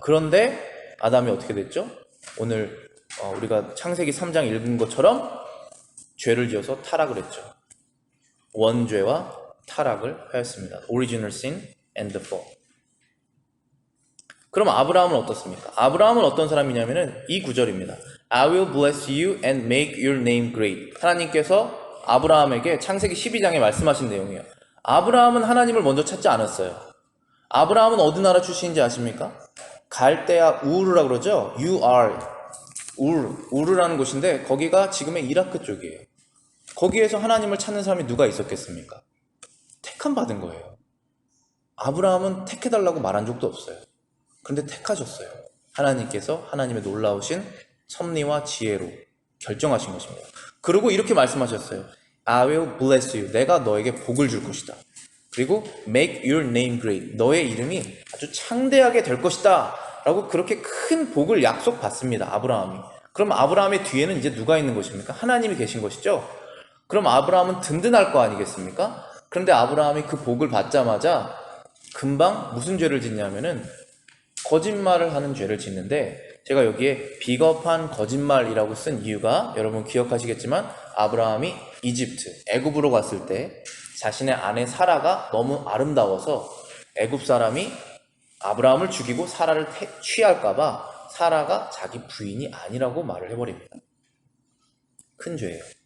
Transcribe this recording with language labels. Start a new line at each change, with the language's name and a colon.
Korean: 그런데 아담이 어떻게 됐죠? 오늘 우리가 창세기 3장 읽은 것처럼 죄를 지어서 타락을 했죠. 원죄와 타락을 하였습니다.
English: Original sin and the fall.
Korean: 그럼 아브라함은 어떻습니까? 아브라함은 어떤 사람이냐면은 이 구절입니다.
English: I will bless you and make your name great.
Korean: 하나님께서 아브라함에게 창세기 12장에 말씀하신 내용이에요. 아브라함은 하나님을 먼저 찾지 않았어요. 아브라함은 어디 나라 출신인지 아십니까? 갈대아 우르라고 그러죠? 우르라는 곳인데 거기가 지금의 이라크 쪽이에요. 거기에서 하나님을 찾는 사람이 누가 있었겠습니까? 택함 받은 거예요. 아브라함은 택해달라고 말한 적도 없어요. 그런데 택하셨어요. 하나님께서 하나님의 놀라우신 섭리와 지혜로 결정하신 것입니다. 그리고 이렇게 말씀하셨어요.
English: I will bless you.
Korean: 내가 너에게 복을 줄 것이다. 그리고
English: make your name great.
Korean: 너의 이름이 아주 창대하게 될 것이다. 라고 그렇게 큰 복을 약속받습니다. 아브라함이. 그럼 아브라함의 뒤에는 이제 누가 있는 것입니까? 하나님이 계신 것이죠. 그럼 아브라함은 든든할 거 아니겠습니까? 그런데 아브라함이 그 복을 받자마자 금방 무슨 죄를 짓냐면은 거짓말을 하는 죄를 짓는데, 제가 여기에 비겁한 거짓말이라고 쓴 이유가 여러분 기억하시겠지만 아브라함이 이집트, 애굽으로 갔을 때 자신의 아내 사라가 너무 아름다워서 애굽 사람이 아브라함을 죽이고 사라를 취할까봐 사라가 자기 부인이 아니라고 말을 해버립니다. 큰 죄예요.